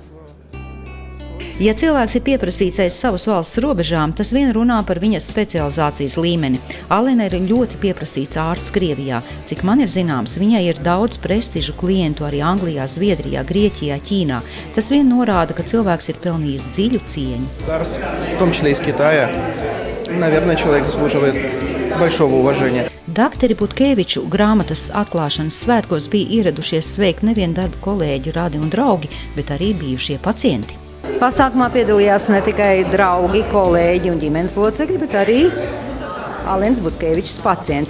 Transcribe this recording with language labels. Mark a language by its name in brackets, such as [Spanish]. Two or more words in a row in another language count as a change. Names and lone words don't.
[Latvian] Ja cilvēks ir pieprasīts aiz savas valsts robežām, tas vien runā par viņa specializācijas līmeni. Alena ir ļoti pieprasīts ārsts Krievijā. Cik man ir zināms, viņai ir daudz prestižu klientu arī Anglijā, Zviedrijā, Grieķijā, Ķīnā. Tas vien norāda, ka cilvēks ir pelnījis dziļu cieņu. [Russian] В том числе из Китая. Наверное, человек заслуживает большого уважения. [Latvian] Dakteri Butkeviču grāmatas atklāšanas svētkos bija ieradušies sveikt nevien darba kolēģi, radi un draugi, bet arī bijušie pacienti. Pasākumā piedalījās ne tikai draugi, kolēģi un ģimenes locekļi, bet arī Alenas Butkevičs pacienti.